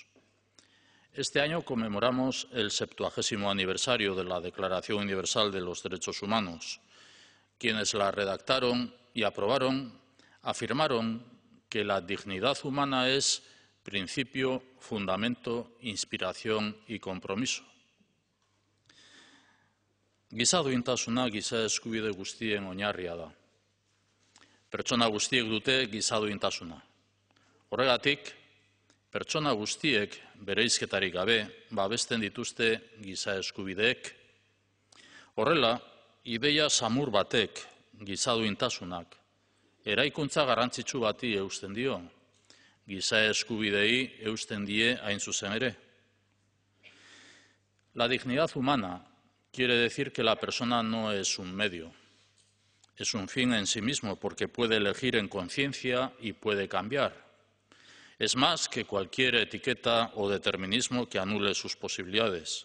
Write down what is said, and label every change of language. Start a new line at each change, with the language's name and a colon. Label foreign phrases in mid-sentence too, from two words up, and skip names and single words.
Spanish: Este año conmemoramos el 70º aniversario de la Declaración Universal de los Derechos Humanos. Quienes la redactaron y aprobaron afirmaron que la dignidad humana es principio, fundamento, inspiración y compromiso.
Basque: Giza duintasuna giza eskubide guztien oinarria da. Pertsona guztiek dute giza duintasuna. Horregatik, pertsona guztiek bereizketarik gabe babesten dituzte giza eskubideek. Horrela, ideia samur batek giza duintasunak eraikuntza garrantzitsu bati eusten dio, giza eskubidei eusten die hain zuzen ere.
Spanish: La dignidad humana quiere decir que la persona no es un medio, es un fin en sí mismo porque puede elegir en conciencia y puede cambiar. Es más que cualquier etiqueta o determinismo que anule sus posibilidades.